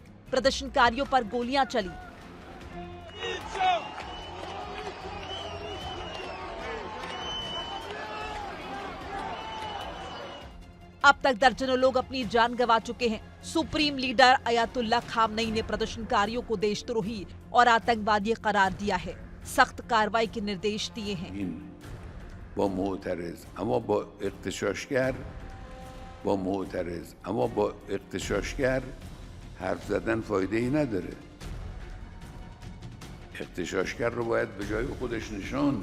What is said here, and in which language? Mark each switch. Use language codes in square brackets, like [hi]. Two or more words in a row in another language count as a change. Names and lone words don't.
[hi] प्रदर्शनकारियों पर गोलियां चली। अब तक दर्जनों लोग अपनी जान गंवा चुके हैं। सुप्रीम लीडर अयातुल्ला खामनेई ने प्रदर्शनकारियों को देशद्रोही और आतंकवादी करार दिया है। सख्त कार्रवाई के निर्देश दिए हैं। [fa] با معترض اما با اغتشاشگر حرف زدن فایده ای نداره. اغتشاشگر رو باید به جای خودش نشان.